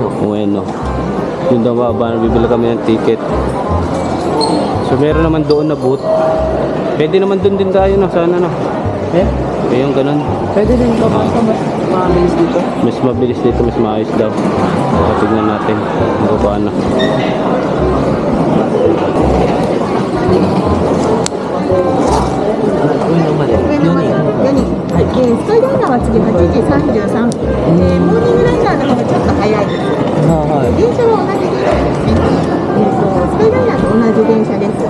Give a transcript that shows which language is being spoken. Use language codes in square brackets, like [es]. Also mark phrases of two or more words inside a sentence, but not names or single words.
[tl] Ueno. Yung daw bababaan. Bibili kami ng ticket. So meron naman doon na booth. Pwede naman doon din tayo na. Sana na. Eh? Yung ganun. Pwede din ito ba? Mas mabilis dito. Mas mabilis dito. Mas maayos daw. So, tignan natin. Kung paano. [ja] Bueno まで。4人。 4人、スカイライナーは次8時33分、モーニングライナーの方がちょっと早いです。はい。電車は同じ電車ですね。スカイライナーと同じ電車です。